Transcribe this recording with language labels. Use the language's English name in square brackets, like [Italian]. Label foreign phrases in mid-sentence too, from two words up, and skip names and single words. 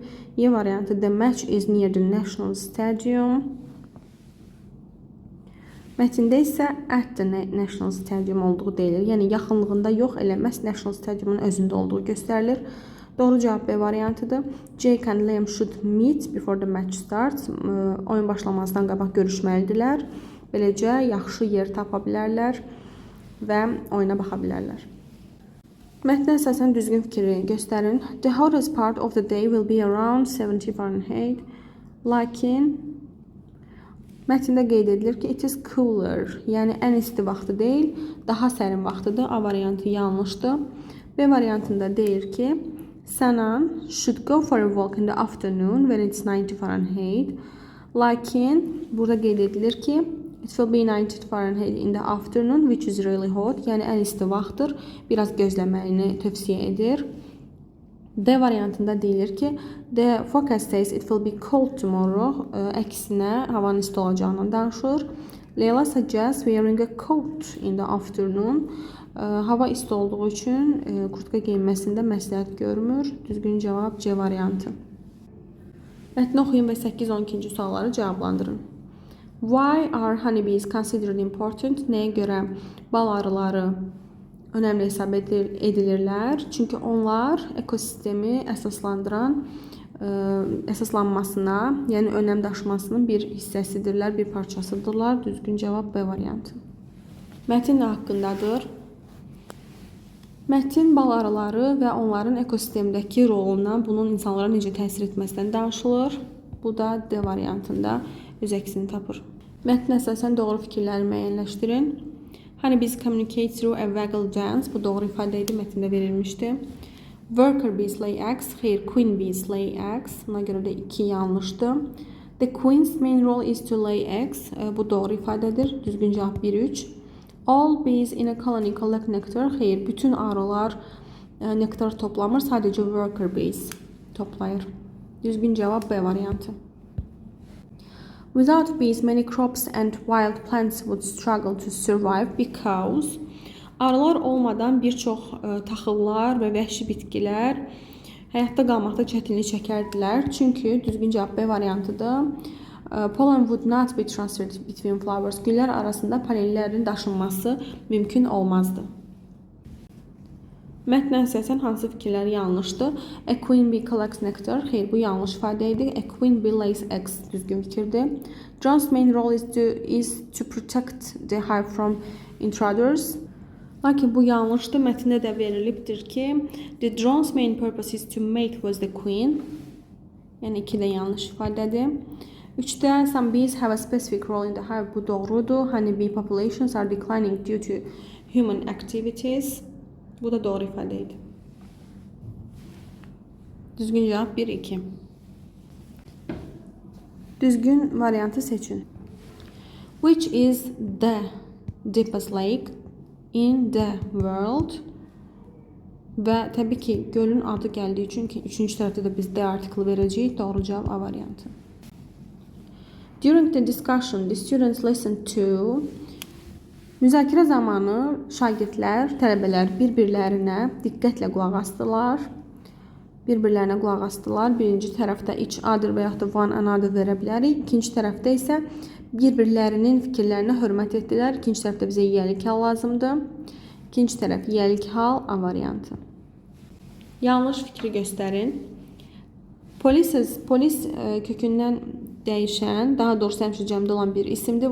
[Azerbaijani] Y variantı [English] the match is near the National Stadium. [Azerbaijani] Mətndə isə [English] at the National Stadium [Azerbaijani] olduğu deyilir. Yəni yaxınlığında yox, elə məhz National Stadiumun özündə olduğu göstərilir. Doğru cavab B variantıdır. [English] Jake and Liam should meet before the match starts. [Azerbaijani] Oyun başlamazdan qabaq görüşməlidirlər. Beləcə yaxşı yer tapa bilərlər və oyuna baxa bilərlər. Mətnə əsasən düzgün fikri göstərin. [English] The hottest part of the day will be around 70 Fahrenheit. [Azerbaijani] Lakin mətndə qeyd edilir ki, [English] it is cooler. [Azerbaijani] Yəni ən isti vaxtı deyil, daha sərin vaxtıdır. A variantı yanlışdır. B variantında deyir ki, [English] Sanan should go for a walk in the afternoon when it's 90 Fahrenheit. [Azerbaijani] Lakin burada qeyd edilir ki, [English] it will be 90 Fahrenheit in the afternoon, which is really hot. [Azerbaijani] Yəni ən isti vaxtdır. Biraz gözləməyini tövsiyə edir. D variantında deyilir ki, [English] the forecast says it will be cold tomorrow. [Azerbaijani] Əksinə havanın isti olacağından danışır. [English] Leyla suggests wearing a coat in the afternoon. [Azerbaijani] Hava isti olduğu üçün kurtka geyinməsində məsləhət görmür. Düzgün cavab C variantı. Mətni oxuyun və 8-12-ci sualları cavablandırın. [English] Why are honeybees considered important? [Azerbaijani] Nəyə görə bal arıları önəmli hesab edilirlər. Çünki onlar ekosistemi əsaslanmasına, yəni önəm daşımasının bir hissəsidirlər, bir parçasıdırlar. Düzgün cavab B variantı. Mətin nə haqqındadır? Mətin bal arıları və onların ekosistemdəki rolundan, bunun insanlara necə təsir etməsindən danışılır. Bu da D variantında öz əksini tapır. Mətnə əsasən doğru fikirləri müəyyənləşdirin. Hani biz [English] communicate through a vagal dance, [Azerbaijani] bu doğru ifadə idi, mətndə verilmişdi. [English] Worker bees lay eggs, xeyr, queen bees lay eggs. [Azerbaijani] Buna görə də 2 yanlışdır. [English] The queen's main role is to lay eggs, [Azerbaijani] bu doğru ifadədir. Düzgün cavab 1-3. [English] All bees in a colony collect nectar, [Azerbaijani] xeyr, bütün arılar nektar toplamır, sadəcə [English] worker bees [Azerbaijani] toplayır. Düzgün cavab B variantı. [English] Without bees, many crops and wild plants would struggle to survive because [Azerbaijani] arılar olmadan bir çox taxıllar və vəhşi bitkilər həyatda qalmaqda çətinlik çəkərdilər. Çünki düzgün cavab B variantıdır. [English] Pollen would not be transferred between flowers. [Azerbaijani] Güllər arasında polenlərin daşınması mümkün olmazdı. Mətnə əsasən hansı fikirlər yanlışdır? [English] A queen bee collects nectar. [Azerbaijani] Xeyr, bu yanlış ifadə idi. [English] A queen bee lays eggs [Azerbaijani] düzgün fikirdir. [English] Drone's main role is to protect the hive from intruders. [Azerbaijani] Lakin bu yanlışdır. Mətndə də verilibdir ki, [English] the drone's main purpose is to mate with the queen. [Azerbaijani] Yəni 2 də yanlış ifadədir. [English] 3-də some bees have a specific role in the hive. [Azerbaijani] Bu doğrudur. [English] Honey bee populations are declining due to human activities. [Azerbaijani] Bu da doğru ifadə idi. Düzgün cavab 1-2. Düzgün variantı seçin. [English] Which is the deepest lake in the world? [Azerbaijani] Və təbii ki, gölün adı gəldiyi üçün ki, 3-cü tərəfdə də biz D artiklı verəcəyik. Doğru cavab A variantı. [English] During the discussion, the students listened to. [Azerbaijani] Müzakirə zamanı şagirdlər, tələbələr bir-birlərinə diqqətlə qulaq asdılar. Birinci tərəfdə [English] each other [Azerbaijani] və yaxud da [English] one another [Azerbaijani] verə bilərik. İkinci tərəfdə isə bir-birlərinin fikirlərinə hörmət etdilər. İkinci tərəfdə bizə yiyəlik hal lazımdır. İkinci tərəf yiyəlik hal A variantı. Yanlış fikri göstərin. Polis kökündən dəyişən, daha doğrusu həmişə cəmdə olan bir isimdir.